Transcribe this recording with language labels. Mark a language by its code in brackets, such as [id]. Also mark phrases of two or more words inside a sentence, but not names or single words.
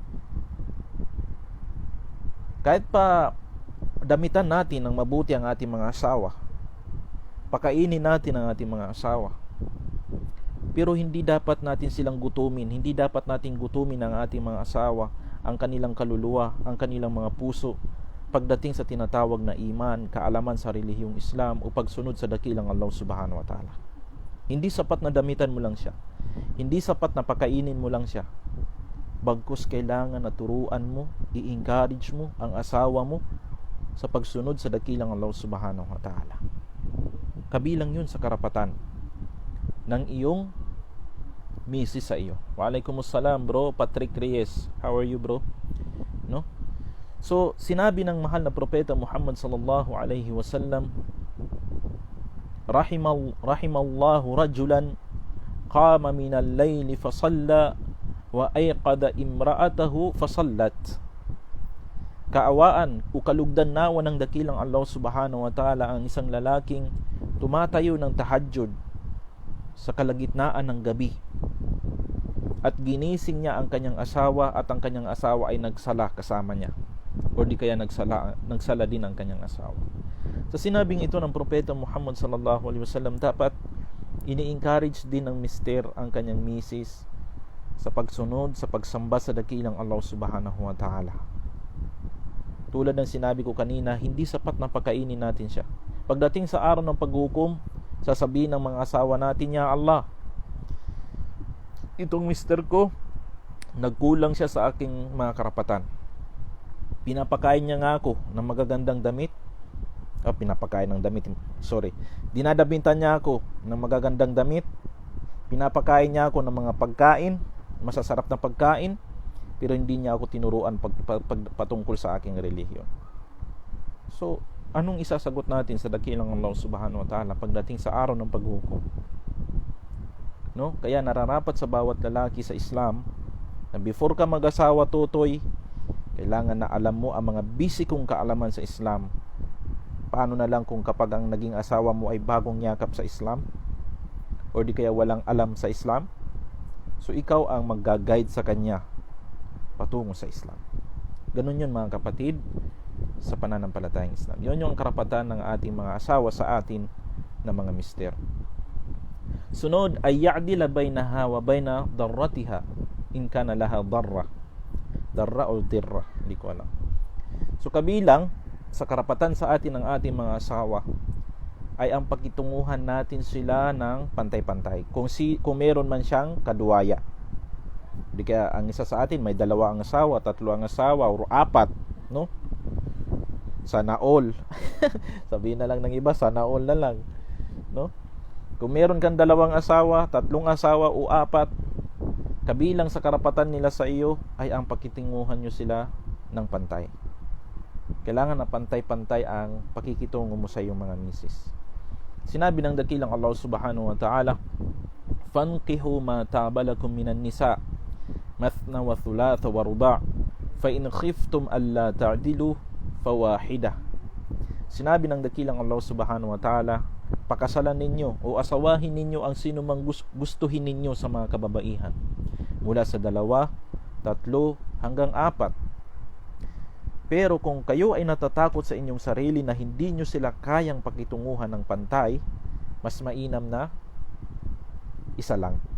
[tl] Kahit pa damitan natin ng mabuti ang ating mga asawa, pakainin natin ang ating mga asawa, pero hindi dapat natin silang gutumin. Hindi dapat natin gutumin ang ating mga asawa, ang kanilang kaluluwa, ang kanilang mga puso pagdating sa tinatawag na iman, kaalaman sa relihiyong Islam o pagsunod sa dakilang Allah [ar] سبحانه وتعالى. [tl] Hindi sapat na damitan mo lang siya. Hindi sapat na pakainin mo lang siya. Bagkus kailangan na turuan mo, i-encourage mo ang asawa mo sa pagsunod sa dakilang Allah [ar] سبحانه وتعالى. [tl] Kabilang yun sa karapatan ng iyong misis sa iyo. [en] Waalaikumsalam bro, Patrick Reyes. How are you bro? [tl] No? So, sinabi ng mahal na propeta [ar] Muhammad صلى الله عليه وسلم رحم الله رجلا قام من الليل فصلى وأيقظ امرأته فصلت. [tl] Kaawaan o kalugdan nawa ng dakilang Allah [ar] سبحانه وتعالى [tl] ang isang lalaking tumatayo ng tahajjud sa kalagitnaan ng gabi at ginising niya ang kanyang asawa at ang kanyang asawa ay nagsala kasama niya, o di kaya nagsala din ang kanyang asawa. Sa sinabing ito ng Propeta Muhammad [ar] صلى الله عليه وسلم, [tl] dapat ini-encourage din ng mister ang kanyang misis sa pagsunod, sa pagsamba sa dakilang Allah [ar] سبحانه وتعالى. [tl] Tulad ng sinabi ko kanina, hindi sapat na pakainin natin siya. Pagdating sa araw ng paghukom, sasabihin ng mga asawa natin, ya Allah, itong mister ko, nagkulang siya sa aking mga karapatan. Pinapakain niya nga ako ng magagandang damit. Dinadabintan niya ako ng magagandang damit. Pinapakain niya ako ng mga pagkain, masasarap na pagkain, pero hindi niya ako tinuruan patungkol sa aking relihiyon. So, anong isasagot natin sa dakilang Allah [ar] سبحانه وتعالى [tl] pagdating sa araw ng paghukom? No? Kaya nararapat sa bawat lalaki sa Islam na before ka mag-asawa, tutoy, kailangan na alam mo ang mga bisikong kaalaman sa Islam. Paano na lang kung kapag ang naging asawa mo ay bagong yakap sa Islam, o di kaya walang alam sa Islam? So ikaw ang mag-guide sa kanya patungo sa Islam. Ganun yun mga kapatid sa pananampalatayang Islam. Yun yung karapatan ng ating mga asawa sa atin na mga mister. Sunod ay [ar] يعدل بينها وبين ضرتها إن كان لها ضرة o dirra, [tl] hindi ko alam. So kabilang sa karapatan sa atin ng ating mga asawa ay ang pakitunguhan natin sila ng pantay-pantay. Kung meron man siyang kaduwaya, hindi kaya ang isa sa atin may 2 ang asawa, 3 ang asawa, o 4, no? Sana all. Sabihin na lang ng iba, sana all na lang, no? Kung meron kang 2 asawa, 3 asawa o 4, kabilang sa karapatan nila sa iyo ay ang pakitunguhan nyo sila ng pantay. Kailangan na pantay-pantay ang pakikitungo mo sa iyong mga misis. Sinabi ng dakilang [ar] Allah سبحانه وتعالى فانكحوا ما طاب لكم من النساء مثنى وثلاث ورباع فإن خفتم ألا تعدلوا فواحدة. [tl] Sinabi ng dakilang Allah [ar] سبحانه وتعالى, [tl] pakasalan ninyo o asawahin ninyo ang sino mang gustuhin ninyo sa mga kababaihan, mula sa 2, 3 hanggang 4. Pero kung kayo ay natatakot sa inyong sarili na hindi nyo sila kayang pakitunguhan ng pantay, mas mainam na isa lang.